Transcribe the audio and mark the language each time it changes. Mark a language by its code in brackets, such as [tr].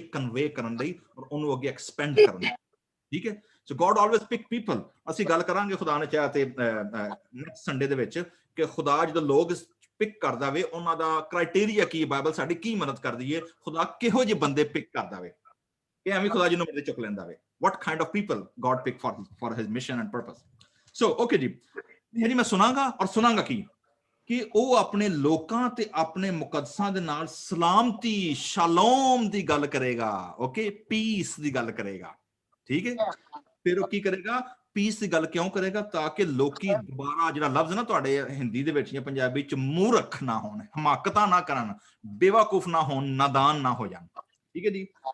[pa] Convey ਕਰਨ ਲਈ, ਔਰ ਉਹਨੂੰ ਅੱਗੇ ਐਕਸਪੈਂਡ ਕਰਨ ਲਈ। ਠੀਕ ਹੈ, [en] So God always pick people. [pa] ਅਸੀਂ ਗੱਲ ਕਰਾਂਗੇ ਖੁਦਾ ਨੇ ਚਾਹਿਆ ਤੇ ਨੈਕਸਟ ਸੰਡੇ ਦੇ ਵਿੱਚ ਕਿ ਖੁਦਾ ਜਦੋਂ ਲੋਕ ਪਿਕ ਕਰਦਾ ਵੇ ਉਹਨਾਂ ਦਾ ਕ੍ਰਾਈਟੇਰੀਆ ਕੀ, ਬਾਈਬਲ ਸਾਡੀ ਕੀ ਮਦਦ ਕਰਦੀ ਹੈ, ਖੁਦਾ ਕਿਹੋ ਜਿਹੇ ਬੰਦੇ ਪਿਕ ਕਰਦਾ ਵੇ, ਕਿ ਐਵੇਂ ਖੁਦਾ ਜਿਹਨੂੰ ਮਰਜ਼ੀ ਚੁੱਕ ਲੈਂਦਾ ਵੇ। [en] what kind of people God pick for his mission and purpose। [pa] so okay ਜੀ, ਜਿਹੜੀ ਮੈਂ ਸੁਣਾਂਗਾ, ਔਰ ਸੁਣਾਂਗਾ ਕੀ? ਕਿ ਉਹ ਆਪਣੇ ਲੋਕਾਂ ਤੇ ਆਪਣੇ ਮੁਕੱਦਸਾਂ ਦੇ ਨਾਲ ਸਲਾਮਤੀ, ਸ਼ਾਲੋਮ ਦੀ ਗੱਲ ਕਰੇਗਾ। ਓਕੇ, ਪੀਸ ਦੀ ਗੱਲ ਕਰੇਗਾ। ਠੀਕ ਹੈ, ਫਿਰ ਉਹ ਕੀ ਕਰੇਗਾ? ਪੀਸ ਦੀ ਗੱਲ ਕਿਉਂ ਕਰੇਗਾ? ਤਾਂ ਕਿ ਲੋਕੀ ਦੁਬਾਰਾ, ਜਿਹੜਾ ਲਫ਼ਜ਼ ਨਾ ਤੁਹਾਡੇ ਹਿੰਦੀ ਦੇ ਵਿੱਚ ਜਾਂ ਪੰਜਾਬੀ ਚ, ਮੂਰਖ ਨਾ ਹੋਣ, ਹਮਾਕਤਾਂ ਨਾ ਕਰਨ, ਬੇਵਕੂਫ ਨਾ ਹੋਣ, ਨਾਦਾਨ ਨਾ ਹੋ ਜਾਣ। ਠੀਕ ਹੈ ਜੀ।